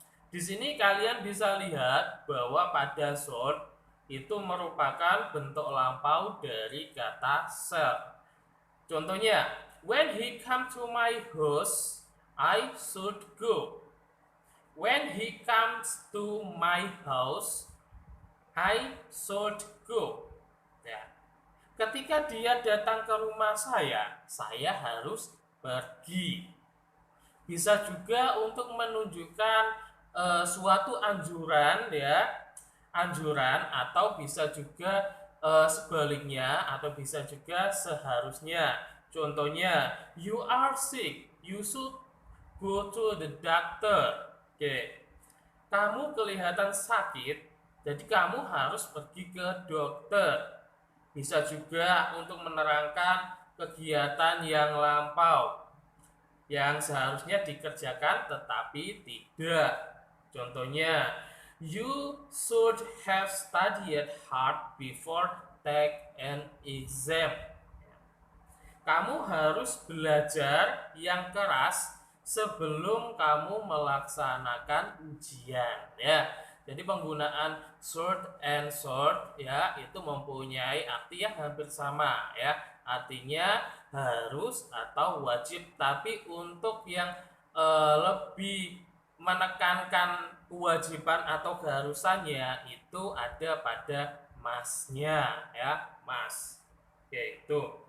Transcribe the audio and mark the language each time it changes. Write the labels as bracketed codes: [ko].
[id] Di sini kalian bisa lihat bahwa pada short itu merupakan bentuk lampau dari kata shall. [en] Contohnya, when he come to my house, I should go. When he comes to my house, I should go. [id] Ya. Ketika dia datang ke rumah saya harus pergi. Bisa juga untuk menunjukkan suatu anjuran ya, anjuran atau bisa juga sebaliknya atau bisa juga seharusnya. [en] Contohnya, you are sick, you should go to the doctor. [id] Oke. Kamu kelihatan sakit, jadi kamu harus pergi ke dokter. Bisa juga untuk menerangkan kegiatan yang lampau yang seharusnya dikerjakan tetapi tidak. [en] Contohnya, you should have studied hard before take an exam. [id] Kamu harus belajar yang keras sebelum kamu melaksanakan ujian ya. Jadi penggunaan should and short ya itu mempunyai arti yang hampir sama ya. Artinya harus atau wajib, tapi untuk yang lebih menekankan kewajiban atau keharusannya itu ada pada masnya ya, mas. Oke, itu.